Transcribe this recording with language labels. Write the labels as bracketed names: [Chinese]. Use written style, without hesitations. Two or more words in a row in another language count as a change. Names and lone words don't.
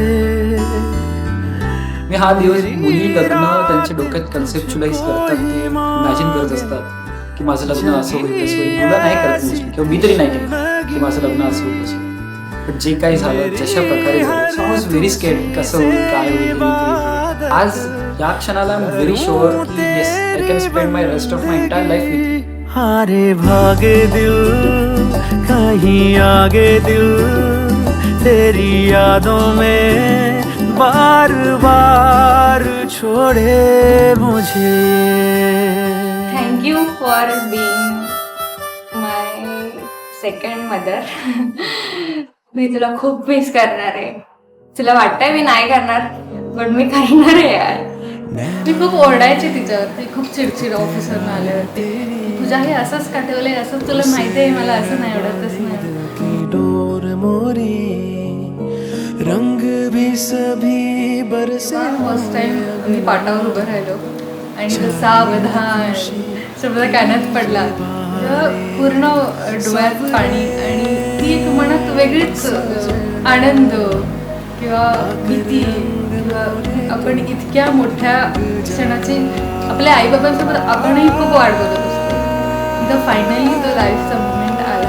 [Marathi] मी हा दिवस मुली लग्न त्यांच्या डोक्यात कन्सेप्च्युलाइज करतात, ते इमॅजिन करत असतात की माझं लग्न असं होईल तसं होईल. मुलं नाही करत मोस्टली, किंवा मी तरी नाही केलं की माझं लग्न असं होईल तसं. पण जे काही झालं जशा प्रकारे झालं, [English] so I was very scared [Marathi] कसं होईल काय होईल. आज या क्षणाला [English] I am very sure [Marathi] की [English] yes I can spend my rest of my entire life with. [Hindi] हारे भागे दिल कहीं आगे दिल, तेरी यादों में बार बार छोड़े मुझे। [English] thank you for being my second mother. [Marathi] मी तुला खूप मिस करणार आहे. तुला वाटतंय मी नाही करणार, पण मी करणार आहे यार. मी खूप ओरडायची तिच्यावरती, खूप चिडचिड ऑफिसरनं आल्यावरती. तुझ्या हे असंच का ठेवलंय, असं तुला माहिती आहे मला असं नाही आवडत, तसं नाही आवडत. [Hindi] की डोर मोरी रंग भी सभी बरसे। [English] first time [Marathi] मी पाटावर उभं राहिलो आणि तो सावधान शब्द कानात पडला तेव्हा पूर्ण डोळ्यात पाणी आणि ती एक म्हणत वेगळीच आनंद किंवा भीती किंवा आपण इतक्या मोठ्या क्षणाची आपल्या आईबाबांसोबत आपणही खूप वाट बघत असतो. तर फायनली तो लाईफचा मुमेंट आला.